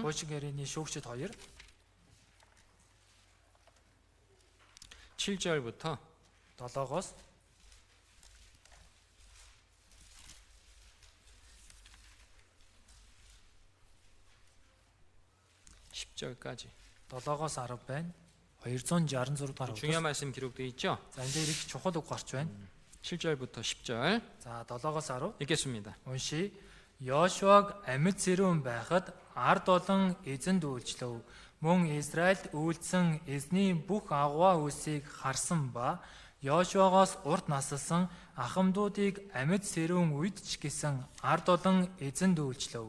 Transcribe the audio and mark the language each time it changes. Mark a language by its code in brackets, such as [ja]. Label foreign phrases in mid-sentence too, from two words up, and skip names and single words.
[mn] Хуучин гэрээний шүүгчд 2 [ko] 7절부터 [mn] 7-оос [ko] 10절까지 [mn] 7-оос 10 байна. 266 дугаар [ko] 중요한 [mn] үгс. [ko] 말씀 기록되어 있죠? [mn] За энэ дээр их чухал үг гарч байна. [ko] 7절부터 10절 [mn] За 7-оос 10 [ko] 읽겠습니다. [mn] уншия. Йошуаг амьд сэрүүн байхад ард олон эзэнд үйлчлэв. Мөн Израильд үйлдсэн эзний бүх агуу үлсийг харсан ба Йошуагоос урт насалсан ахмадуудыг амьд сэрүүн үед ч гэсэн ард олон эзэнд үйлчлэв.